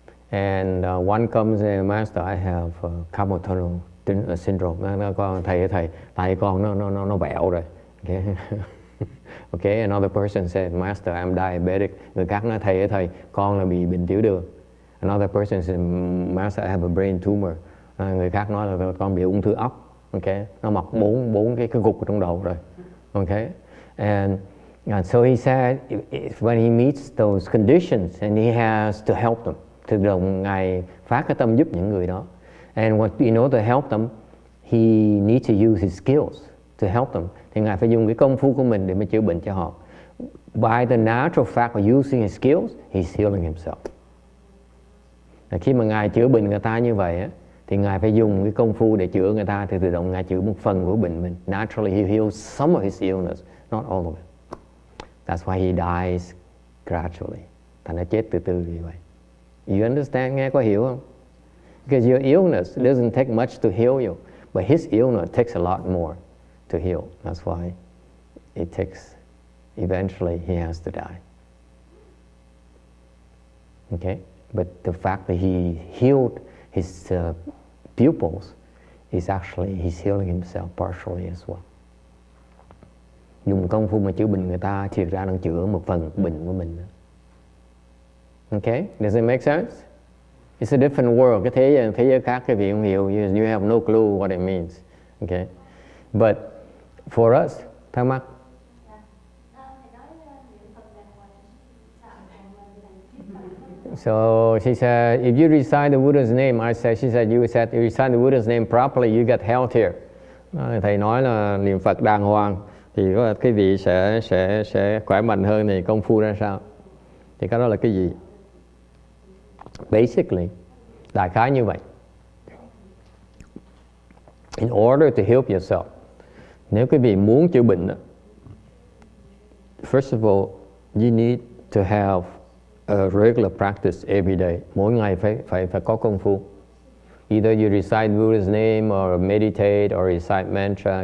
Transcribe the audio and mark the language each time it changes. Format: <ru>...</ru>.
<en>And one comes and master, I have carpal tunnel syndrome.</en> <vi>Nó con thầy tay con nó bẹo rồi. Okay.</vi> <en>Okay, another person said, Master, I'm diabetic.</en> <vi>Người khác nói thầy con là bị bệnh tiểu đường.</vi> <en>Another person said, Master, I have a brain tumor.</en> <vi>Người khác nói là con bị ung thư óc. Okay, nó mọc bốn cái gục ở trong đầu rồi.</vi> <en>Okay, and so he said, when he meets those conditions and he has to help them.</en> <vi>tự động Ngài phát cái tâm giúp những người đó.</vi> <en>And in order to help them, he needs to use his skills to help them.</en> <vi>Thì Ngài phải dùng cái công phu của mình để mà chữa bệnh cho họ.</vi> <en>By the natural fact of using his skills, he's healing himself.</en> <vi>Khi mà Ngài chữa bệnh người ta như vậy á, thì Ngài phải dùng cái công phu để chữa người ta, thì tự động Ngài chữa một phần của bệnh mình.</vi> <en>Naturally, he heals some of his illness, not all of it. That's why he dies gradually.</en> <vi>Thành nó chết từ từ như vậy.</vi> <en>You understand? Nghe có hiểu không? Because your illness doesn't take much to heal you, but his illness takes a lot more to heal. That's why it takes, eventually he has to die. Okay? But the fact that he healed his pupils is actually, he's healing himself partially as well.</en> <vi>Dùng công phu mà chữa bệnh người ta, thiệt ra đang chữa một phần bệnh của mình. Okay? Does it make sense? It's a different world. Cái thế giới khác cái vị không hiểu.</vi> <en>You have no clue what it means. Okay? But for us, thắc mắc. So she said, if you recite the Buddha's name, she said, you recite the Buddha's name properly, you get healthier.</en> <vi>Thầy nói là niệm Phật đàng hoàng thì cái vị sẽ khỏe mạnh hơn. Thì công phu ra sao? Thì cái đó là cái gì? Basically, đại khái như vậy.</vi> <en>In order to help yourself, nếu quý vị muốn chữa bệnh, first of all, you need to have a regular practice every day. Mỗi ngày phải có công phu. Either you recite Buddha's name or meditate or recite mantra.</en>